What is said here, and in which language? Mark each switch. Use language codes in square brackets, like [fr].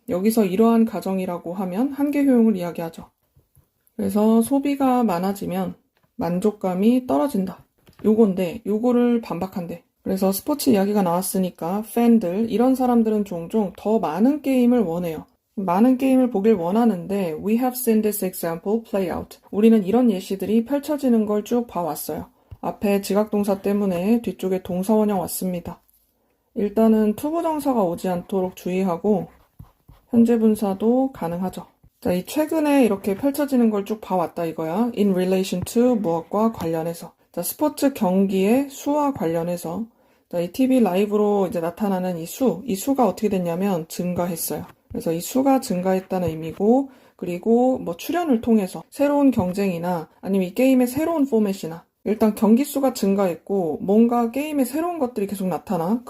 [ko] 여기서 이러한 가정이라고 하면 한계 효용을 이야기하죠. 그래서 소비가 많아지면 만족감이 떨어진다. 요건데 요거를 반박한대. 그래서 스포츠 이야기가 나왔으니까 팬들, 이런 사람들은 종종 더 많은 게임을 원해요. 많은 게임을 보길 원하는데 [en] we have seen this example play out. [ko] 우리는 이런 예시들이 펼쳐지는 걸 쭉 봐왔어요. 앞에 지각동사 때문에 뒤쪽에 동사원형 왔습니다. 일단은 투부정사가 오지 않도록 주의하고 현재 분사도 가능하죠. 자, 이 최근에 이렇게 펼쳐지는 걸 쭉 봐왔다 이거야. [en] in relation to [ko] 무엇과 관련해서. 자, 스포츠 경기의 수와 관련해서. 자, 이 TV 라이브로 이제 나타나는 이 수가 어떻게 됐냐면 증가했어요. 그래서 이 수가 증가했다는 의미고, 그리고 뭐 출연을 통해서 새로운 경쟁이나 아니면 이 게임의 새로운 포맷이나 일단 경기 수가 증가했고 뭔가 게임에 새로운 것들이 계속 나타나.